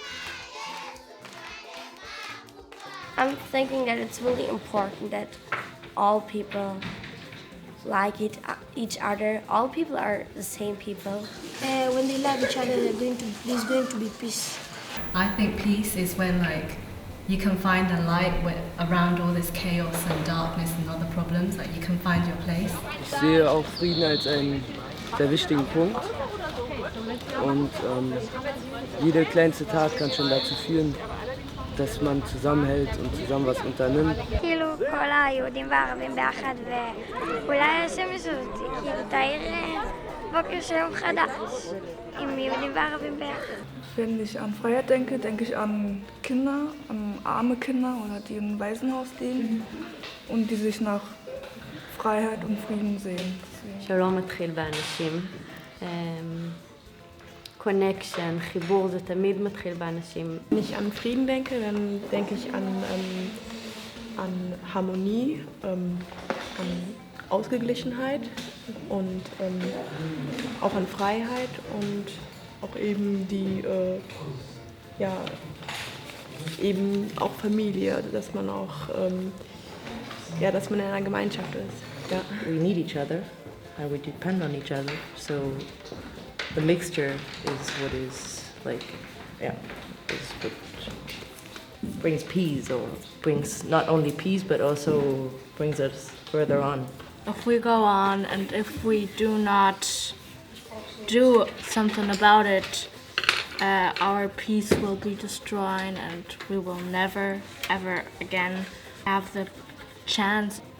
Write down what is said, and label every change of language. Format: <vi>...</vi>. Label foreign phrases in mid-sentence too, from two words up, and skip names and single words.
<en>I'm thinking that it's really important that all people like each other. All people are the same people. When they love each other, there's going to be peace. I think peace is when you can find a light around all this chaos and darkness and other problems, you can find your place.</en> <de>Ich sehe auch Frieden als einen sehr wichtigen Punkt und jede kleinste Tat kann schon dazu führen, dass man zusammenhält und zusammen was unternimmt.</de> <he>כאילו כל היהודים והערבים ביחד ואולי השם ישוב תאיר בוקר של יום חדש עם יהודים וערבים ביחד.</he> <de>Wenn ich an Freiheit denke, denke ich an Kinder, an arme Kinder oder die im Waisenhaus leben und die sich nach Freiheit und Frieden sehen.</de> <he>שלום מתחיל באנשים. Connection, חיבור, זה תמיד מתחיל באנשים.</he> <de>Wenn ich an Frieden denke, dann denke ich an Harmonie, an Ausgeglichenheit und auch an Freiheit und auch eben eben auch Familie, dass man auch dass man in einer Gemeinschaft ist. Ja.</de> <en>We need each other and we depend on each other. So the mixture is what is is what brings peace, or brings not only peace but also brings us further on. If we go on and if we do not do something about it, our peace will be destroyed and we will never ever again have the chance.</en>